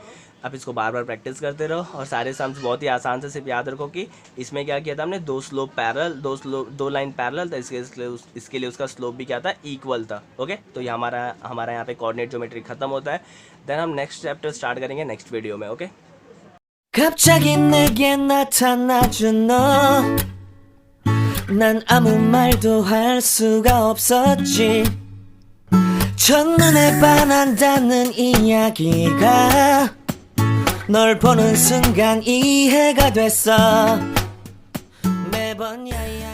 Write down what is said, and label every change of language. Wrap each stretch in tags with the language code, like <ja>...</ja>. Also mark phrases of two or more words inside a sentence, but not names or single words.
<hi>अब इसको बार बार प्रैक्टिस करते रहो और सारे सम्स बहुत ही आसान से। सिर्फ याद रखो कि इसमें क्या किया था हमने, दो लाइन पैरेलल था, इसके लिए उसका स्लोप भी क्या था, इक्वल था। ओके, तो ये हमारा यहाँ पे</hi> <en>coordinate geometry</en> <hi>खत्म होता है। देन हम</hi> <en>next chapter start</en> <hi>करेंगे</hi> <en>next video</en> <hi>में। ओके</hi> <ko>갑자기 내게 나타나준 너 난 아무 말도 할 수가 없었지 첫눈에 반한다는 이야기가 널 보는 순간 이해가 됐어 매번</ko>